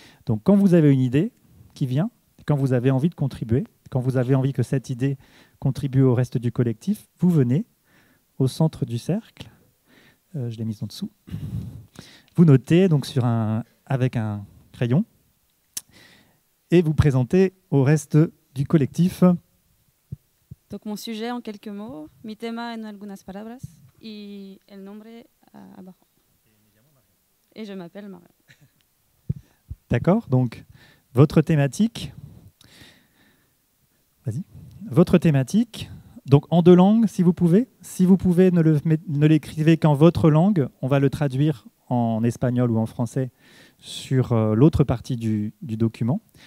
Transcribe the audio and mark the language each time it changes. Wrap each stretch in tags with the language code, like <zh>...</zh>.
<fr>Donc quand vous avez une idée qui vient, quand vous avez envie de contribuer, quand vous avez envie que cette idée contribue au reste du collectif, vous venez au centre du cercle, je l'ai mise en dessous, vous notez donc avec un crayon et vous présentez au reste du collectif. Donc mon sujet en quelques mots,</fr> <es>mi tema en algunas palabras y el nombre abajo.</es> <fr>Et je m'appelle Marion. D'accord, donc votre thématique, votre thématique, donc en 2 langues si vous pouvez. Si vous pouvez, ne l'écrivez qu'en votre langue, on va le traduire en espagnol ou en français sur l'autre partie du document.</fr>